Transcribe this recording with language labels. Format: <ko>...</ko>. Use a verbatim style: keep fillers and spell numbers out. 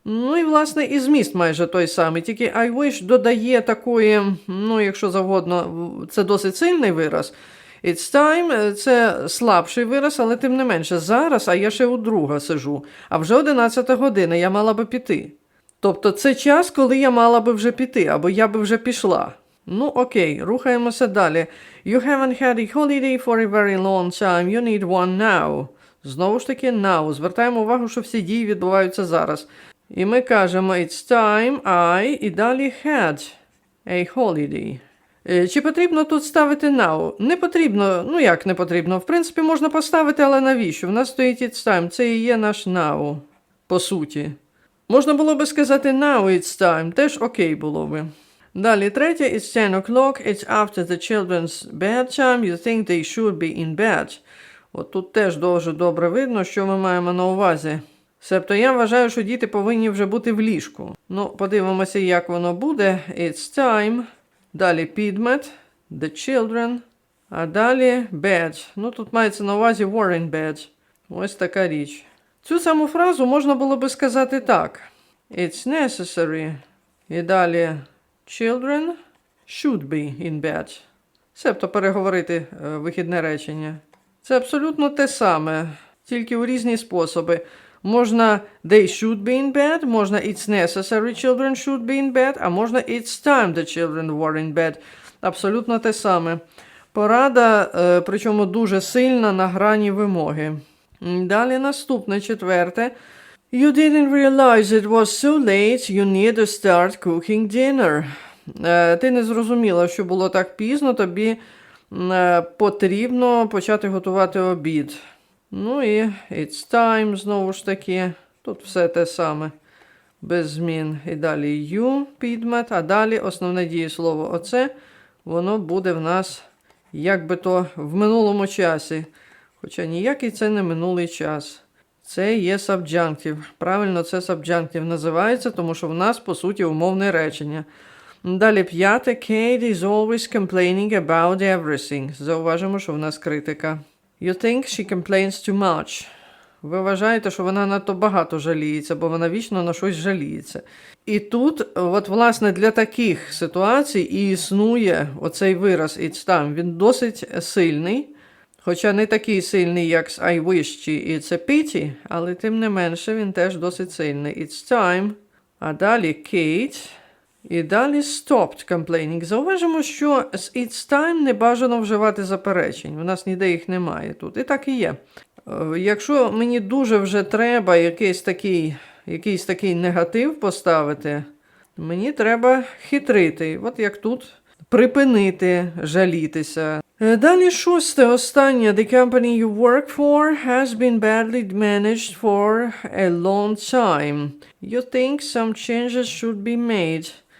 <uk>Ну і, власне, і зміст майже той самий, тільки I wish додає такої, ну, якщо завгодно, в- це досить сильний вираз. It's time – це слабший вираз, але тим не менше. Зараз, а я ще у друга сижу, а вже одинадцята година, я мала би піти. Тобто це час, коли я мала би вже піти, або я би вже пішла. Ну окей, рухаємося далі.</uk> <en>You haven't had a holiday for a very long time, you need one now.</en> <uk>Знову ж таки now. Звертаємо увагу, що всі дії відбуваються зараз. І ми кажемо it's time, I, і далі</uk> <en>had a holiday.</en> <uk>Е, Чи потрібно тут ставити now? Не потрібно, ну як не потрібно, в принципі можна поставити, але навіщо? В нас стоїть it's time, це і є наш now, по суті. Можна було би сказати</uk> <en>now it's time,</en> <uk>теж окей було би. Далі третє,</uk> <en>it's ten o'clock, it's after the children's bedtime, you think they should be in bed.</en> <uk>От тут теж дуже добре видно, що ми маємо на увазі. Себто я вважаю, що діти повинні вже бути в ліжку. Ну, подивимося, як воно буде.</uk> <en>It's time,</en> <uk>далі підмет,</uk> <en>the children,</en> <uk>а далі</uk> <en>bed.</en> <uk>Ну, тут мається на увазі were in bed. Ось така річ. Цю саму фразу можна було би сказати так.</uk> <en>It's necessary.</en> <uk>І далі</uk> <en>children should be in bed.</en> <uk>Себто переговорити е, вихідне речення. Це абсолютно те саме, тільки у різні способи. Можна</uk> <en>they should be in bed,</en> <uk>можна</uk> <en>it's necessary children should be in bed,</en> <uk>а можна</uk> <en>it's time the children were in bed.</en> <uk>Абсолютно те саме. Порада, е, причому дуже сильна на грані вимоги. М, Далі наступне, четверте.</uk> <en>You didn't realize it was so late, you need to start cooking dinner.</en> <uk>Е, Ти не зрозуміла, що було так пізно, тобі м, е, потрібно почати готувати обід. Ну і it's time, знову ж таки. Тут все те саме, без змін. І далі you, підмет, а далі основне дієслово оце, воно буде в нас, як би то, в минулому часі. Хоча ніякий це не минулий час. Це є subjunctive. Правильно, це subjunctive називається, тому що в нас, по суті, умовне речення. Далі п'яте.</uk> <en>Kate is always complaining about everything.</en> <uk>Зауважимо, що в нас критика.</uk> <en>You think she complains too much.</en> <uk>Ви вважаєте, що вона надто багато жаліється, бо вона вічно на щось жаліється. І тут, от, власне, для таких ситуацій і існує оцей вираз «it's time». Він досить сильний. Хоча не такий сильний, як з I wish чи It's a pity, але тим не менше він теж досить сильний.</uk> <en>It's time,</en> <uk>а далі</uk> <en>Kate,</en> <uk>і далі</uk> <en>stopped complaining.</en> <uk>Зауважимо, що з It's time не бажано вживати заперечень, у нас ніде їх немає тут. І так і є. Е, Якщо мені дуже вже треба якийсь такий, якийсь такий негатив поставити, мені треба хитрити. От як тут припинити жалітися. Е, Далі шосте, останнє.</uk> <en>The company you work for has been badly managed for a long time. You think some changes should be made.</en>